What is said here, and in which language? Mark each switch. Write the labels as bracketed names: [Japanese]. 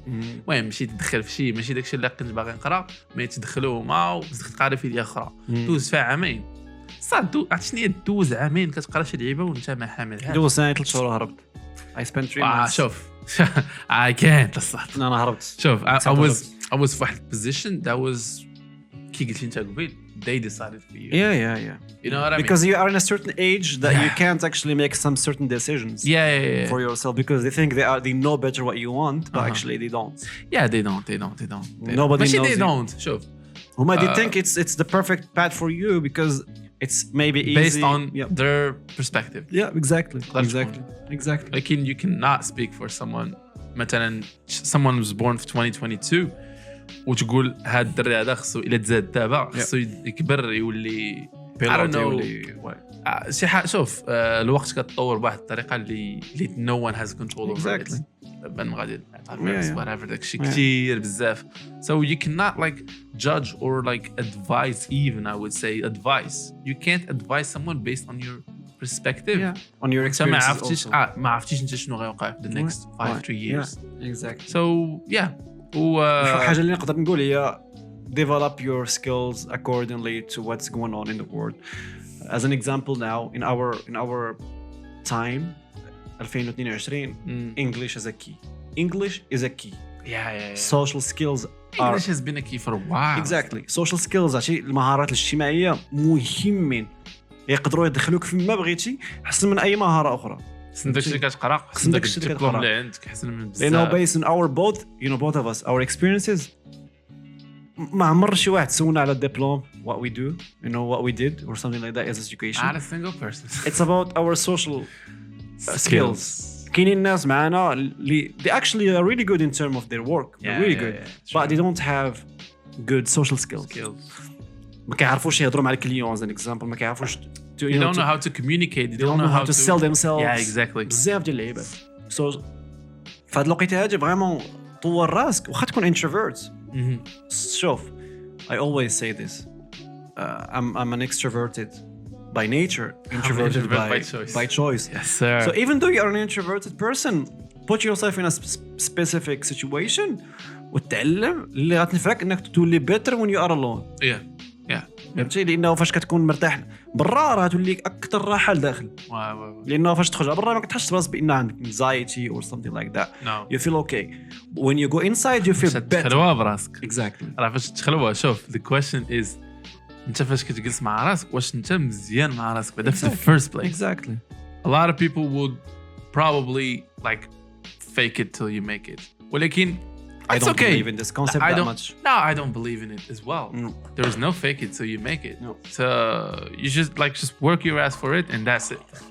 [Arabic] المهم مشيت تدخل في شيء ماشي داكشي اللي كنت باغي نقرا مي تدخلوا هما وبديت تقرا فيليير اخرى دوز فيها عامين صاد عرفتي دوز عامين كتقرا شي لعيبه وانت ما حاملهاش دوز سنه 3 شهور هربت. [English] I spent 3 months. شوف I can't الصاد [Arabic] انا هربت. [English] شوف I was في واحد position that was [Arabic] كي قلت انت قبيل [English] they decided for you. Yeah. You know what I mean? Because you are in a certain age that you can't actually make some certain decisions. Yeah. For yourself because they think they know better what you want, but actually they don't. Yeah, they don't. Nobody knows. They don't. شوف. They think it's the perfect path for you because it's maybe easy. Based on their perspective. Yeah, exactly. Like you cannot speak for someone. مثلا someone was born في 2022. [Arabic] وتقول هاد الدري هذا خصو الا تزاد دابا خصو يكبر يولي [English] I don't know [Arabic] شي حاجه شوف الوقت كتطور بواحد الطريقه اللي [English] no one has control over it بان غادي whatever داكشي كثير بزاف so you cannot like judge or like advise even I would say advice you can't advise someone based on your perspective on your experiences [Arabic] ما عرفتيش انت شنو غيوقع في [English] the next 5-3 years exactly so yeah [Arabic] الحاجة اللي نقدر نقول هي [English] develop your skills accordingly to what's going on in the world. As an example now in our time 2022 English is a key. English is a key. Yeah. Social skills English has been a key for a while. Exactly. [Arabic] Social skills عشان المهارات الاجتماعية مهمين يقدروا يدخلوك فيما بغيتي أحسن من أي مهارة أخرى. خصك داكشي اللي كتقرا خصك داكشي اللي عندك احسن من بزاف. [English] You know based on our both of us our experiences [Arabic] ما عمر شي واحد سولنا على الدبلوم [English] what we do what we did or something like that as education. Not a single person. It's about our social skills. [Arabic] كاينين الناس معنا اللي [English] they actually are really good in terms of their work. They're really good but they don't have good social skills. [Arabic] ما كيعرفوش يهضروا مع الكليون [English] as an example [Arabic] ما كيعرفوش [English] they don't know how to communicate. They don't know how to sell themselves. Yeah, exactly. [Arabic] بزاف ديال اللعيبات. So في هاد الوقيته هادي فريمون طور راسك واخا تكون introvert. [English] شوف I always say this. I'm an extroverted by nature, introverted by choice. Yes, sir. So even though you're an introverted person, put yourself in a specific situation [Arabic] وتعلم اللي غتنفعك انك تولي [English] better when you are alone. [Arabic] فهمتي لانه فاش كتكون مرتاح برا راه تولي اكثر راحه لداخل لانه فاش تخرج برا ما كتحسش براسك بان عندك [English] anxiety or something like that. You feel okay. When you go inside you feel better. [Arabic] تخلوها براسك. [English] Exactly. [Arabic] راه فاش تخلوها شوف [English] the question is [Arabic] انت فاش كتجلس مع راسك واش انت مزيان مع راسك بعدا في [English] the first place. Exactly. A lot of people would probably like fake it till you make it. [Arabic] ولكن [English] I don't believe in this concept that much. No, I don't believe in it as well. No. There is no fake it till you make it. No. So you just work your ass for it and that's it.